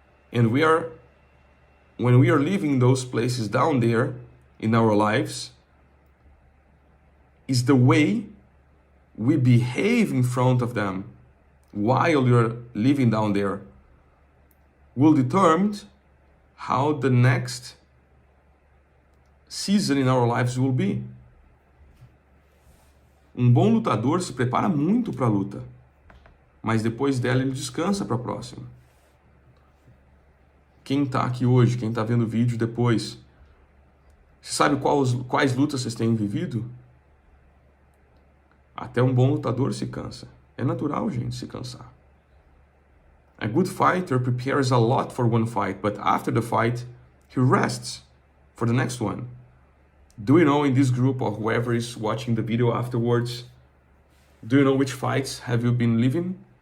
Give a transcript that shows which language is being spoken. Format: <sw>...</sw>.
<en>And when we are living those places down there in our lives, is the way we behave in front of them while we are living down there will determine how the next season in our lives will be.</en> <pt>Um bom lutador se prepara muito para a luta, mas depois dela ele descansa para a próxima. Quem está aqui hoje, quem está vendo o vídeo depois, você sabe quais lutas vocês têm vivido? Até um bom lutador se cansa. É natural, gente, se cansar.</pt> <en>A good fighter prepares a lot for one fight, but after the fight, he rests for the next one. Do you know, in this group or whoever is watching the video afterwards, do you know which fights have you been living?</en>